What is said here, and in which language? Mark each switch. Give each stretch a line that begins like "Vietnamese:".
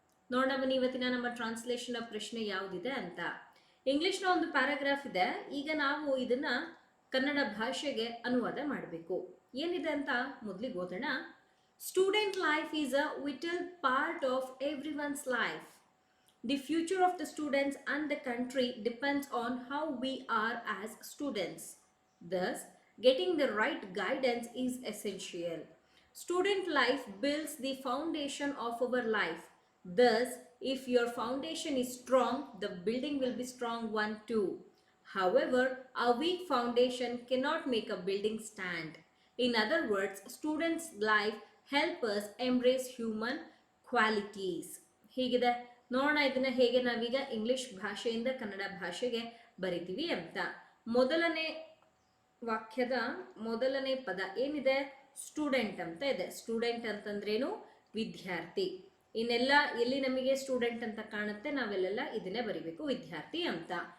Kannada: ನೋಡೋಣ ಬನ್ನಿ ಇವತ್ತಿನ ನಮ್ಮ ಟ್ರಾನ್ಸ್ಲೇಷನ್ನ ಪ್ರಶ್ನೆ ಯಾವುದಿದೆ ಅಂತ. ಇಂಗ್ಲಿಷ್ನ ಒಂದು ಪ್ಯಾರಾಗ್ರಾಫ್ ಇದೆ. ಈಗ ನಾವು ಇದನ್ನ ಕನ್ನಡ ಭಾಷೆಗೆ ಅನುವಾದ ಮಾಡಬೇಕು. ಏನಿದೆ ಅಂತ ಮೊದಲಿಗೆ ಓದೋಣ.
English: Student life is a vital part of everyone's life. The future of the students and the country depends on how we are as students. Thus, getting the right guidance is essential. Student life builds the foundation of our life. Thus, if your foundation is strong, the building will be strong one too. However, a weak foundation cannot make a building stand. In other words, students' life help us embrace human qualities.
Kannada: ಹೀಗಿದೆ. ನೋಡೋಣ ಇದನ್ನ ಹೇಗೆ ನಾವೀಗ English ಭಾಷೆಯಿಂದ ಕನ್ನಡ ಭಾಷೆಗೆ ಬರಿತೀವಿ ಅಂತ. ಮೊದಲನೇ ವಾಕ್ಯದ ಮೊದಲನೇ ಪದ ಏನಿದೆ? ಸ್ಟೂಡೆಂಟ್ ಅಂತ ಇದೆ. ಸ್ಟೂಡೆಂಟ್ ಅಂತಂದ್ರೇನು? ವಿದ್ಯಾರ್ಥಿ. ಇನ್ನೆಲ್ಲ ಎಲ್ಲಿ ನಮಗೆ ಸ್ಟೂಡೆಂಟ್ ಅಂತ ಕಾಣುತ್ತೆ ನಾವೆಲ್ಲ ಇದನ್ನೇ ಬರಿಬೇಕು, ವಿದ್ಯಾರ್ಥಿ ಅಂತ.